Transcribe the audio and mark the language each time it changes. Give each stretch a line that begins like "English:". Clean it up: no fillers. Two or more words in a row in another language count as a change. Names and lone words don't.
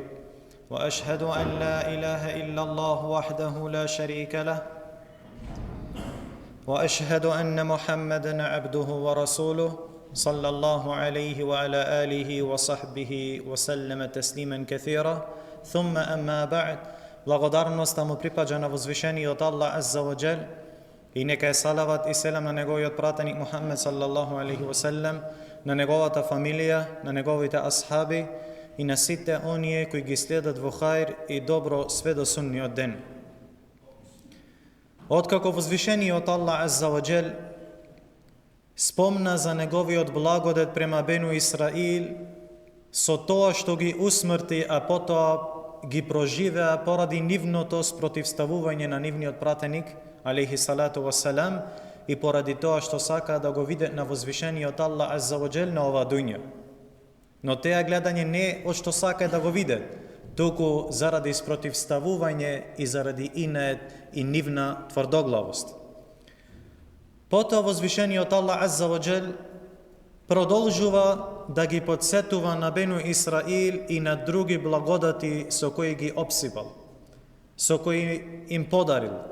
Arabic: وأشهد أن لا إله إلا الله وحده لا شريك له، وأشهد أن محمدًا عبده ورسوله صلى الله عليه وعلى آله وصحبه وسلم تسليما كثيرا. ثم أما بعد.
Macedonian: Благодарноста му припаѓа на возвишениот Аллах
Arabic: عز وجل
Macedonian: и нека е салават и селам на неговиот пратеник Мухаммед
Arabic: صلى الله عليه وسلم,
Macedonian: на неговата фамилија, на неговите асхаби и на сите оние кои ги следат во хаир и добро све до сунниот ден. Откако возвишениот Аллах
Arabic: عز وجل
Macedonian: спомна за неговиот благодет према Бену Исраил со тоа што ги усмрти, а потоа ги проживеа поради нивното спротивставување на нивниот пратеник
Arabic: عليه الصلاة والسلام
Macedonian: и поради тоа што сака да го видат на возвишениот Аллах
Arabic: عز وجل
Macedonian: на ова дуња. Но теа гледање не од што сака да го видат, туку заради спротивставување и заради инет и нивна тврдоглавост. Потоа возвишениот Аллах
Arabic: عز وجل
Macedonian: продолжува да ги подсетува на Бену Исраил и на други благодати со кои ги обсипал, со кои им подарил.